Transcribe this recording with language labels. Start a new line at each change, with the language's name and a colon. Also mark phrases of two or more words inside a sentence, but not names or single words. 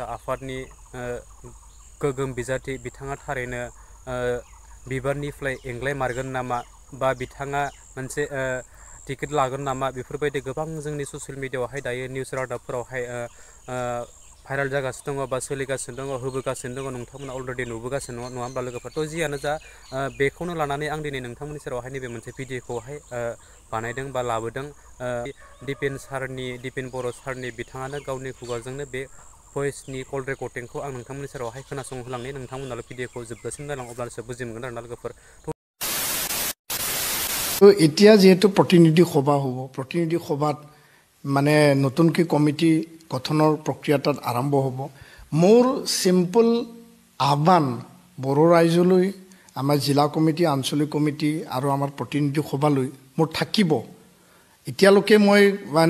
Bodo: आफादनि गोगोम बिजाथि बिथाङा थारैनो बिबारनिफ्राय एंग्लाय मारगोन नामा बा बिथाङा मोनसे टिकेट लागोन नामा बेफोरबायदि गोबां जोंनि ससियेल मिडियायावहाय दायो निउस रादाबफोरावहाय भाइरेल जागासिनो दङ बा सोलिगासिनो दङ होबोगासिनो दङ नोंथांमोना अलरेडि नुबोगासिनो नङा होमबा लोगोफोर तो जियानो जा बेखौनो लानानै आं दिनै नोंथांमोननि सेरावहाय नैबे मोनसे भिडिअखौहाय बानायदों बा लाबोदों दिपेन बर' सारनि बिथाङानो गावनि खुगाजोंनो बे भइसनि कल रेकर्डिंखौ आं नोंथांमोननि सेरावहाय खोनासंहोलांनि नोंथांमोनाल' भिडिअखौ जोबजासिम नायलां अब्लासो बुजि मोनगोन आरोना लोगोफोर
Assamese: তো এতিয়া যেহেতু প্ৰতিনিধি সভা হ'ব প্ৰতিনিধি সভাত মানে নতুনকৈ কমিটি গঠনৰ প্ৰক্ৰিয়া তাত আৰম্ভ হ'ব মোৰ চিম্পল আহ্বান বড়ো ৰাইজলৈ আমাৰ জিলা কমিটি আঞ্চলিক কমিটি আৰু আমাৰ প্ৰতিনিধি সভালৈ মোৰ থাকিব এতিয়ালৈকে মই মানে